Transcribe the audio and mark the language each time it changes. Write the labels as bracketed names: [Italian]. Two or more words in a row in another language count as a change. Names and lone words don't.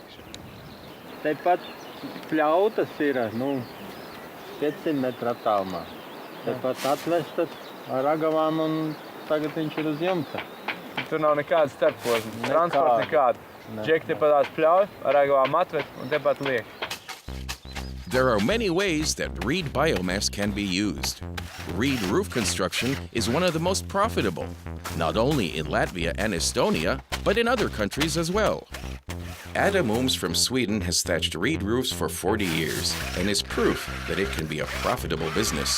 [Latvian] Tepat pļautas ir, 500 metru attālumā. Tepat atvestas ar ragavām un tagad viņš ir uz jumta. Tur nav nekāda starposma, transporta nekāda. Džeki tepat tās pļauj, ar ragavām atvest un tepat liek. [English] There are many ways that reed biomass can be used. Reed roof construction is one of the most profitable, not only in Latvia and Estonia, but in other countries as well. Adam Ooms from Sweden has thatched reed roofs for 40 years and is proof that it can be a profitable business.